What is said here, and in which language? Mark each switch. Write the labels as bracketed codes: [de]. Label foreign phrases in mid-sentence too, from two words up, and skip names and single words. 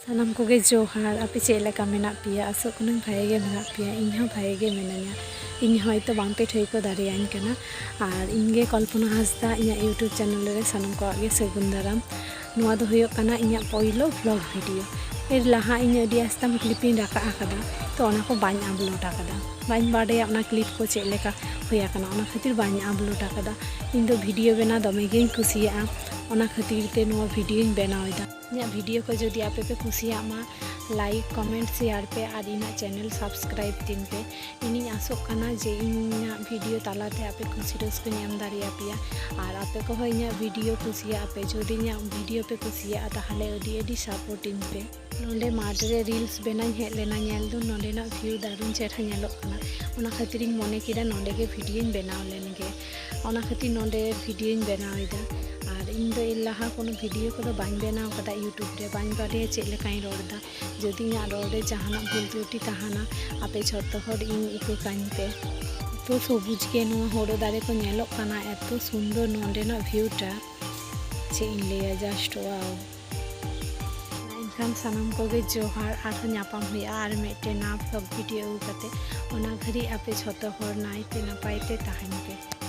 [sat] सानाम कोगे जोहार आपे चेलेका मेना पिया आसो कनु भागे मेना पिया इन भागे मेनाया इन हयतो बांपे ठैको दाड़ेयानी काना आर इनगे कल्पना हांसदा इना यूट्यूब चैनल रे सानाम कोआगे सागुन दाराम नोआ दो हुयो काना इना पहिलो व्लॉग वीडियो एर लाहा इन अडी आस्ताम क्लिपिंग राका आकादा तो ओना को बाñ अपलोड आकादा बाñ बाडया ओना क्लिप को चेलेका हुया काना ओना खातिर बाñ अपलोड आकादा इन दो वीडियो बेना दमे गेन कुसिया ओना खातिर ते नोआ वीडियो बनावेदा इना वीडियो को जदि आपे पे कुसिया मा लाइक कमेंट शेयर पे और इना चैनल सब्सक्राइब तीन पे इनी आसोक काना जे इना वीडियो तालाते आपे खुशी रस्को नाम दाड़िया पिया और आपे को इना वीडियो कुसिया आपे जदि इना वीडियो पे कुसिया ताहले अडी अडी सपोर्टिंग पे नोंडे माडरे रील्स बेना हेज लेना नेल दो नोंडेना व्यू दारुन चेहरा नेलोग काना ओना खातिर मने किदा नोंडे गे वीडियो बनाव लेनगे ओना खातिर नोंडे वीडियो बनावेदा और इन दो लाहा कोनो वीडियो को बाñ बनाव कदा यूट्यूब रे बाñ बाडे चेक लेकाई रोडदा जदि इना रोडे जहाना भूल त्रुटि ताहाना आपे झोटो हर इन इकाकाኝ पे तो सबुज के नो होड़ो दारे को नेलोग काना एतो सुंदर नोंडेना व्यूटा चे इन लेया जस्ट वाओ एनखान सानाम कोगे जोहार आर नापाम हुआ और मिट्टे ना व्लॉग वीडियो कते ओना घड़ी आपे झोटो हर नाइते नापायते ताहेन पे।